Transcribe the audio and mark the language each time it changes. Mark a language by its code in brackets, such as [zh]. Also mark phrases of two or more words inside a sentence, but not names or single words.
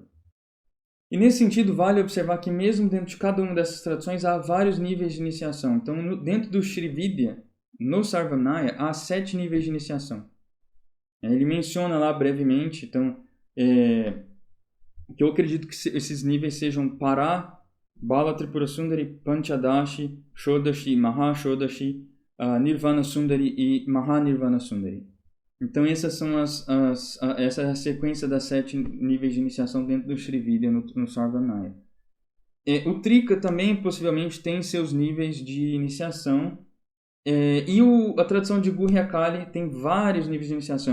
[pt] E nesse sentido, vale observar que mesmo dentro de cada uma dessas tradições há vários níveis de iniciação. Então, dentro do Shrividya, no Sarvanaya, há 7 níveis de iniciação. Ele menciona lá brevemente, então, que eu acredito que esses níveis sejam Pará, Bala Tripura Sundari, Panchadashi, Shodashi, Maha Shodashi, Nirvana Sundari e Maha Nirvana Sundari. Então, essas são essa é a sequência das 7 níveis de iniciação dentro do Shrividya no Sarvanaya. O Trika também, possivelmente, tem seus níveis de iniciação. E a tradição de Gurya Kali tem vários níveis de iniciação.